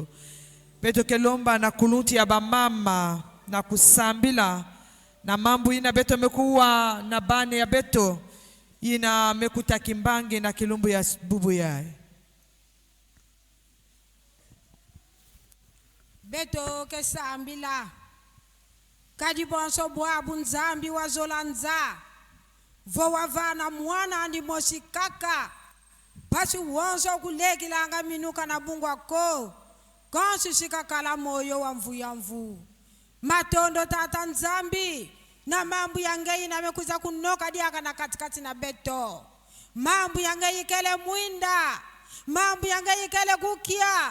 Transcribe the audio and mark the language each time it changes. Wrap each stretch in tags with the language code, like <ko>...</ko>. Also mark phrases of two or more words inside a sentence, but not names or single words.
<ktu>Beto kelomba na kulunti ya bamama na kusambila na mambo ina beto mekuwa na bane ya beto ina mekuta kimbangi na kilumbu ya bubu yae. Beto kesambila kadi bonso bwabu nzambi wa zolanza vo wavana mwana andi mosikaka pasi wonso kulekilanga minuka na bungwa ko konsi sikakala moyo wa mvuya mvu matondo tata nzambi na mambo yange mekuza kunoka diaka na katikati na beto mambo yange ikele mwinda mambo yange ikele kukia</ktu>